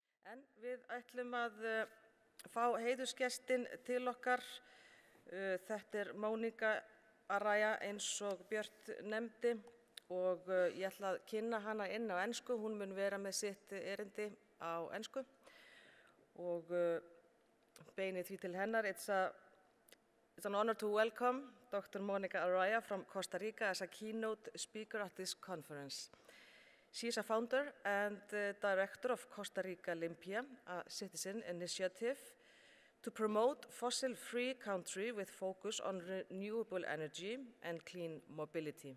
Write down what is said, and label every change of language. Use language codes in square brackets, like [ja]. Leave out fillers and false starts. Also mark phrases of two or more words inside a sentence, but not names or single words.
[is] En við ætlum að fá heiðursgestin til okkar. Þetta Mónica Araya eins og Björt nefndi og ég ætla að kynna hana inn á ensku. Hún mun vera með sitt erindi á ensku og beini því til hennar. [en] It's an honor to welcome Dr. Mónica Araya from Costa Rica as a keynote speaker at this conference. She is a founder and director of Costa Rica Limpia, a citizen initiative to promote fossil-free country with focus on renewable energy and clean mobility.